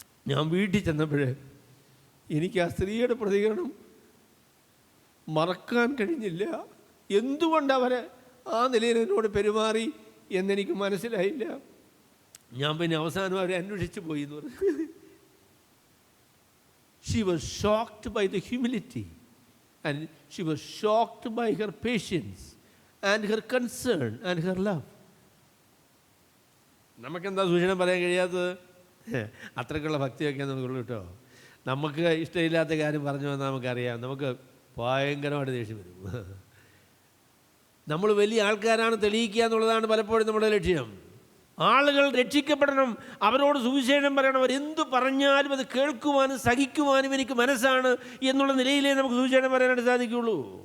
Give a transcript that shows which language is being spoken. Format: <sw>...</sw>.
<ml>ഞാൻ വീട്ടിൽ ചെന്നപ്പോഴേ എനിക്ക് ആ സ്ത്രീയുടെ പ്രതികരണം മറക്കാൻ കഴിഞ്ഞില്ല. എന്തുകൊണ്ട് അവർ ആ നിലയിൽ എന്നോട് പെരുമാറി എന്നെനിക്ക് മനസ്സിലായില്ല. ഞാൻ പിന്നെ അവസാനം അവരെ അന്വേഷിച്ചു പോയി എന്ന് പറഞ്ഞു.</ml> <en>She was shocked by the humility and she was shocked by her patience and her concern and her love.</en> <ml>നമുക്കെന്താ സൂചന പറയാൻ കഴിയാത്തത്? അത്രയ്ക്കുള്ള ഭക്തിയൊക്കെ നമുക്കുള്ളൂ കേട്ടോ. നമുക്ക് ഇഷ്ടമില്ലാത്ത കാര്യം പറഞ്ഞു വന്നാൽ നമുക്കറിയാം, നമുക്ക് ഭയങ്കരമായിട്ട് ദേഷ്യം വരും. നമ്മൾ വലിയ ആൾക്കാരാണ് തെളിയിക്കുക എന്നുള്ളതാണ് പലപ്പോഴും നമ്മുടെ ലക്ഷ്യം. ആളുകൾ രക്ഷിക്കപ്പെടണം, അവരോട് സുവിശേഷം പറയണം, അവരെന്തു പറഞ്ഞാലും അത് കേൾക്കുവാനും സഹിക്കുവാനും എനിക്ക് മനസ്സാണ് എന്നുള്ള നിലയിലേ നമുക്ക് സുവിശേഷം പറയാനായിട്ട് സാധിക്കുകയുള്ളൂ.</ml>